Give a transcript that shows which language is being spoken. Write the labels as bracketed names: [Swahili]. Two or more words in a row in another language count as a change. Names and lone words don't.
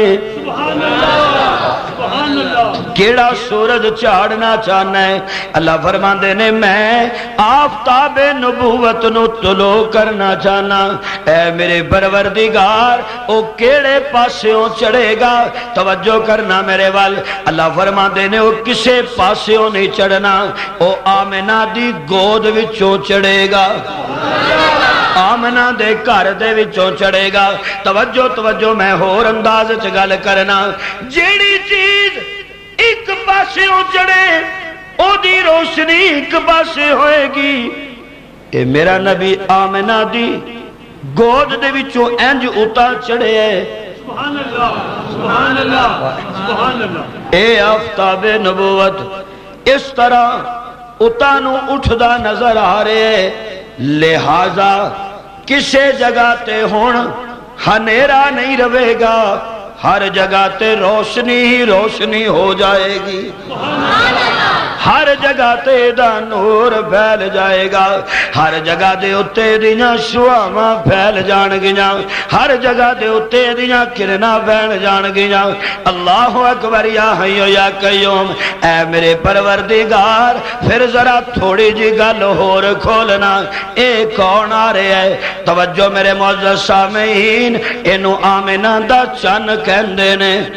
[Arabic] سبحان اللہ سبحان اللہ [Punjabi] کیڑا سورج چاڑنا چاہنا ہے اللہ فرماندے نے میں آفتاب نبوت نو طلوع کرنا چاہنا اے میرے پروردگار او کیڑے پاسیوں چڑھے گا توجہ کرنا میرے وال اللہ فرماندے نے او کسے پاسیوں نہیں چڑھنا او آمنہ دی گود وچوں چڑھے گا آمنہ دے گھر دے وچوں چڑھے گا توجہ میں ہور انداز چ گل کرنا جیڑی چیز ایک پاسے ہو چڑھے او دی روشنی ایک پاسے ہوئے گی اے میرا نبی آمنہ دی گود دے وچوں انج اتا چڑھے ہے [Arabic] سبحان اللہ سبحان اللہ سبحان اللہ [Punjabi] اے آفتاب نبوت اس طرح اتا نو اٹھدا نظر آ رہے لہذا کسے جگہ تے ہون ہنیرا نہیں رہے گا ہر جگہ تے روشنی ہی روشنی ہو جائے گی ہر جگہ تے دا نور پھیل جائے گا ہر جگہ دے اتے دیاں شعاواں پھیل جان گیاں ہر جگہ دے اتے دیاں کرنا پھیل جان گیاں [Arabic] اللہ اکبر یا حی یا قیوم [Punjabi] اے میرے پروردگار پھر ذرا تھوڑی جی گل ہور کھولنا اے کون آ رہے ہے توجہ میرے معزز سامعین اینو آمنہ دا چن کہندے نے